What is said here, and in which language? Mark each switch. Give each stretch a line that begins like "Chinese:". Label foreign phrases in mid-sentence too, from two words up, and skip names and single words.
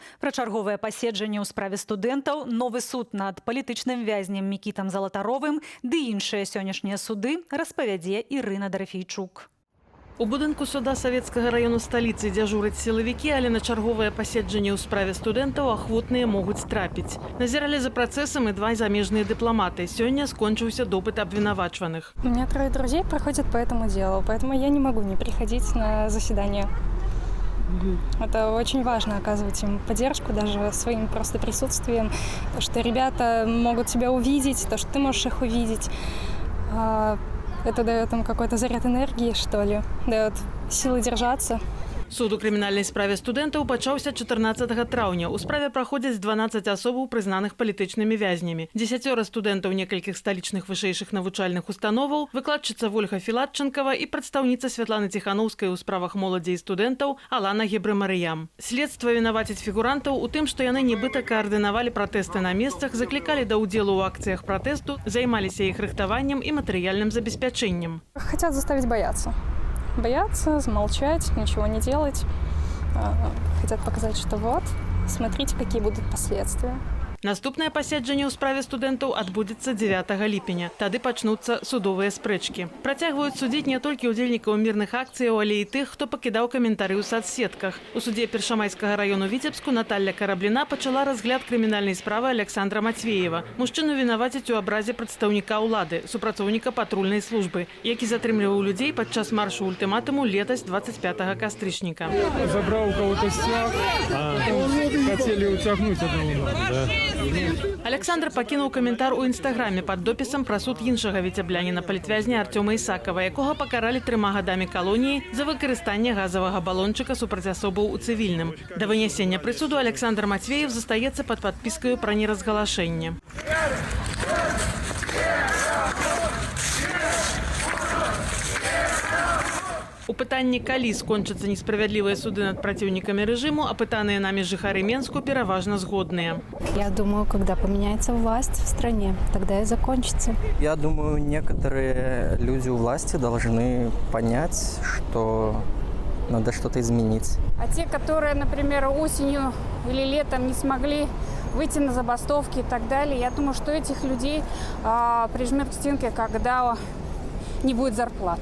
Belarusian: Пра чарговае паседжанне ў справе студэнтаў, новы суд над палітычным вязнем Мікітам Залатаровым ды іншыя сённяшнія суды распавядзе Ірына Дарафейчук. У будынку суда Савецкага району сталіцы дзяжураць сілавікі, але на чарговае паседжанне ў справе студэнтаў ахвотныя могуць трапіць. Назіралі за працэсам і два замежныя дыпламаты. Сёння скончыўся допыт абвінавачваных.
Russian: У меня 3 друзей проходят по этому делу, поэтому я не могу не приходить на заседание. Это очень важно, оказывать им поддержку даже своим просто присутствием. То, что ребята могут тебя увидеть, то, что ты можешь их увидеть. Это дает им какой-то заряд энергии, что ли, дает силы держаться.
Belarusian: Суд у крымінальнай справе студэнтаў пачаўся 14 траўня. У справе праходзяць 12 асобаў, прызнаных палітычнымі вязнямі. 10 студэнтаў некалькіх сталічных вышэйшых навучальных установаў, выкладчыца Вольга Філатчанкава і прадстаўніца Святланы Ціханаўскай у справах моладзі і студэнтаў Алана Гебрэ-Марыям. Следства вінаваціць фігурантаў у тым, што яны нібыта каардынавалі пратэсты на месцах, заклікалі да ўдзелу ў акцыях пратэсту, займаліся іх рыхтаваннем і матэрыяльным забеспячэннем.
Russian: Хотят заставить бояться. Бояться, замолчать, ничего не делать. Хотят показать, что вот, смотрите, какие будут последствия.
Belarusian: Наступнае паседжанне ў справе студэнтаў адбудзецца 9 ліпеня. Тады пачнуцца судовыя спрэчкі. Працягваюць судзіць не толькі ўдзельнікаў мірных акцыяў, але і тых, хто пакідаў каментары ў сацсетках. У судзе Першамайскага району Віцебску Наталля Карабліна пачала разгляд крымінальнай справы Александра Матвеева. Мужчыну вінавацяць у абразе прадстаўніка ўлады, супрацоўніка патрульнай службы, які затрымліваў людзей падчас маршу ультыматуму летась 25 кастрычніка.
Russian: Забрал у кого-то стяг, хотели утягнуть одного, да.
Belarusian: Александр пакінуў каментар у інстаграме пад допісам пра суд іншага віцябляніна палітвязня Артёма Ісакава, якога пакаралі 3 гадамі калоніі за выкарыстанне газавага балончыка супраць асобаў у цывільным. Да вынясення прысуду Александр Матвеев застаецца пад падпіскаю пра неразгалашэнне. У пытанні, калі скончацца несправядлівыя суды над праціўнікамі рэжыму, апытаныя намі жыхары Менску пераважна згодныя.
Russian: Я думаю, когда поменяется власть в стране, тогда и закончится. Я думаю, некоторые люди у власти должны понять, что надо что-то изменить. А те, которые, например, осенью или летом не смогли выйти на забастовки и так далее, я думаю, что этих людей прижмет к стенке, когда не будет зарплат.